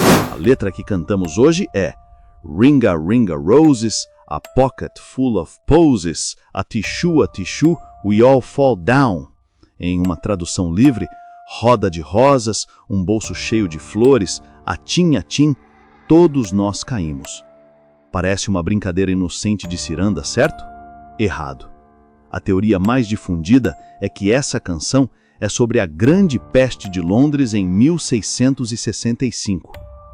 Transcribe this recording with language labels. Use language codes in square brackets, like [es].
[pt] A letra que cantamos hoje é [en] Ringa Ringa Roses, a pocket full of posies, a tissue, we all fall down. [pt] Em uma tradução livre, roda de rosas, um bolso cheio de flores, atim, todos nós caímos. Parece uma brincadeira inocente de ciranda, certo? Errado. A teoria mais difundida é que essa canção é sobre a Grande Peste de Londres em 1665.